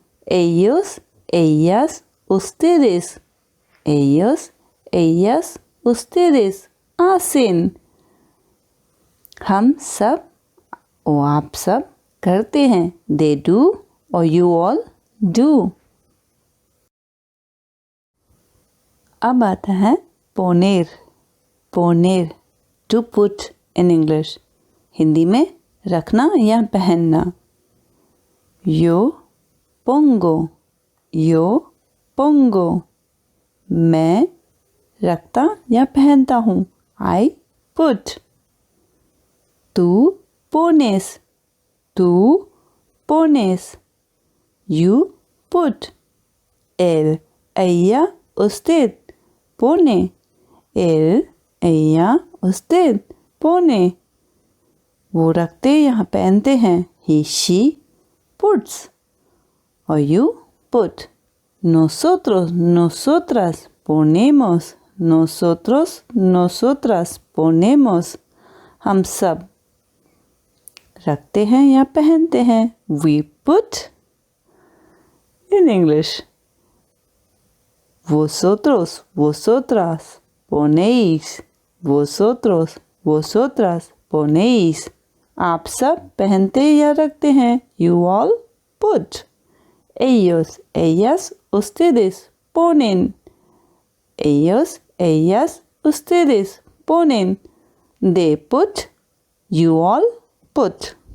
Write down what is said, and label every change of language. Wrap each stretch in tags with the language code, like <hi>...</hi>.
<es>Ellos, ellas, ustedes. Ellos, ellas, ustedes hacen.</es> <hi>हम सब और आप सब करते हैं.</hi> <en>They do</en> <hi>और</hi> <en>you all do.</en> <hi>अब आता है poner. Poner,</hi> <en>to put in English.</en> <hi>Hindi में रखना या पहनना.</hi> <es>Yo pongo. Yo pongo.</es> <hi>मैं रखता या पहनता हूँ.</hi> <en>I put.</en> <es>Tú pones. Tú pones.</es> <en>You put.</en> <es>Él, ella, usted pone. Él, ella, usted pone.</es> <hi>वो रखते या पहनते हैं.</hi> <en>He, she puts.</en> <hi>और</hi> <en>you put.</en> <es>Nosotros, nosotras ponemos. Nosotros, nosotras ponemos.</es> <hi>हम सब रखते हैं या पहनते हैं.</hi> <en>We put. In English.</en> <es>Vosotros, vosotras ponéis. Vosotros, vosotras ponéis.</es> <hi>आप सब pehante या रखते हैं.</hi> <en>You all put.</en> <es>Ellos, ellas, ustedes ponen. Ellos, ellas, ustedes ponen.</es> <en>They put. You all put.</en>